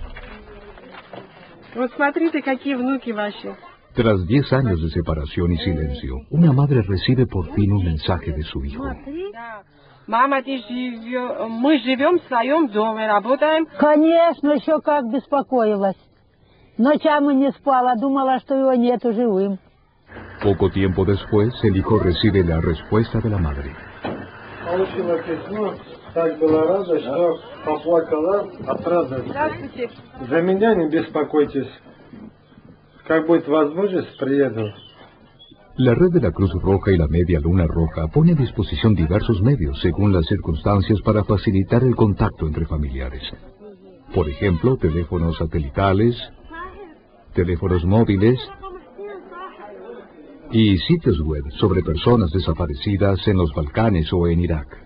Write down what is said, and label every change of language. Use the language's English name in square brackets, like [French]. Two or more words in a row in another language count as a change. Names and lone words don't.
[Spanish] Tras 10 años de separación y silencio, una madre recibe por fin un mensaje de su hijo. [Russian] Конечно, еще как беспокоилась. Ночами не спала, думала, что его нету живым. [Spanish] Poco tiempo después, el hijo recibe la respuesta de la madre. [Russian] Получила письмо, так была рада, что поплакала от радости. За меня не беспокойтесь. Как будет возможность, приеду. [Spanish] La red de la Cruz Roja y la Media Luna Roja pone a disposición diversos medios según las circunstancias para facilitar el contacto entre familiares. Por ejemplo, teléfonos satelitales, teléfonos móviles y sitios web sobre personas desaparecidas en los Balcanes o en Irak.